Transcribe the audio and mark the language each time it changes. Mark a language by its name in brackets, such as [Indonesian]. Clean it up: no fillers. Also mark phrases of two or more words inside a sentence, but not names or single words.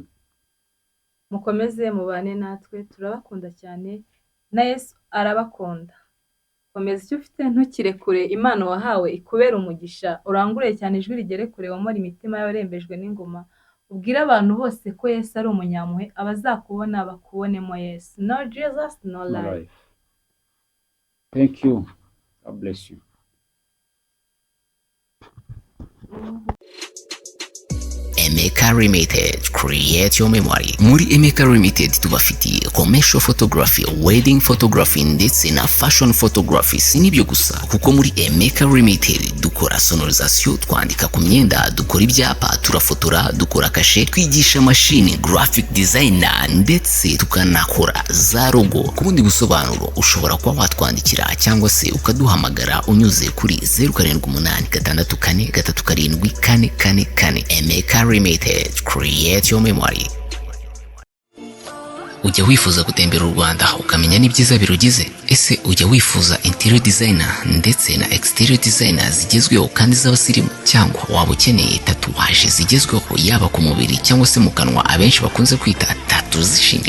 [Kinyarwanda] Mukomeze mubane natwe, turabakunda cyane na Yesu arabakunda. Komeza icyo ufite ntukirekure, impano wahawe ikubera umugisha, urangure cyane ijwi rigere kure, wamara imitima y'abarembejwe n'ingoma. Ubwire abantu bose ko Yesu ari umunyampuhwe, abazakubona bakubonemo Yesu. [English] No Jesus, no life. Thank you. God bless you. Emeka Limited, create your memory. [Kinyarwanda] Muri Emeka Limited tubafitiye [English] commercial photography, wedding photography [Kinyarwanda] ndetse na [English] fashion photography. [Kinyarwanda] Si nibyo gusa, kuko muri Emeka Limited dukora sonorisation, twandika ku myenda, dukora ibyapa, turafotora, dukora kashe, twigisha machine, [English] graphic designer [Kinyarwanda] ndetse tukanakora za logo. Ku bundi busobanuro ushobora kuba watwandikira cyangwa se ukaduhamagara unyuze kuri 0786437444. [English] Emeka Limited, create your memory. [Kinyarwanda] Ujya wifuza gutembera u Rwanda ukamenya n'ibyiza birugize? Ese ujya wifuza [English] interior designer [Kinyarwanda] ndetse na [English] exterior designer [Kinyarwanda] zigezweho kandi z'abasirimu? Cyangwa waba ukeneye tatuwaje zigezweho yaba ku mubiri cyangwa se mu kanwa abenshi bakunze kwita tatu zishinya?